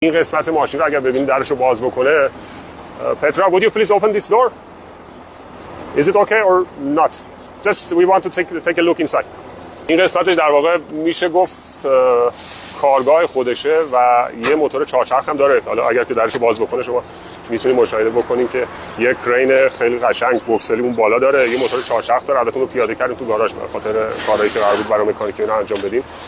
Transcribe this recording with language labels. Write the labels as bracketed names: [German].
[Persian] این قسمت ماشین رو اگر ببینید درش رو باز بکنه. [English] Petra, would you please open this door? Is it okay or not? Just we want to take a look inside. [Persian] این قسمتش در واقع میشه گفت کارگاه خودشه و یه موتور چهارچرخ هم داره. حالا اگر که درش رو باز بکنه شما میتونید مشاهده بکنیم که یه کرین خیلی قشنگ بوکسلی اون بالا داره، یه موتور چهارچرخ داره. البته اون رو پیاده کردیم تو گاراژ به خاطر کارهایی که قرار بود برای مکانیکی اینا انجام بدیم.